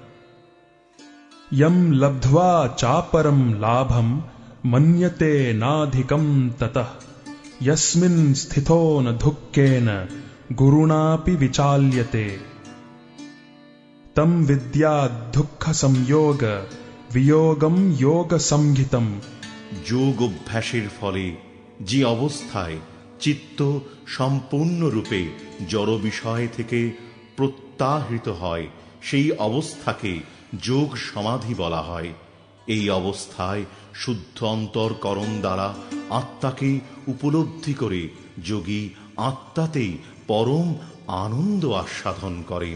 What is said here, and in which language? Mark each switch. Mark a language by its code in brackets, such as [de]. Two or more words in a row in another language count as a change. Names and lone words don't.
[sa] यं लब्ध्वा चापरं लाभं मन्यते नाधिकं ततः यस्मिन् स्थितो न दुःखेन गुरुणापि विचाल्यते। तं विद्यात् दुःखसंयोग वियोगं योगसंहितं। [bn] যোগ অভ্যাসের ফলে যে অবস্থায় চিত্ত সম্পূর্ণরূপে জড় বিষয় থেকে প্রত্যাহৃত হয়, সেই অবস্থাকে যোগ সমাধি বলা হয়। এই অবস্থায় শুদ্ধ অন্তরকরণ দ্বারা আত্মাকে উপলব্ধি করে যোগী আত্মাতেই পরম আনন্দ আস্বাদন করেন।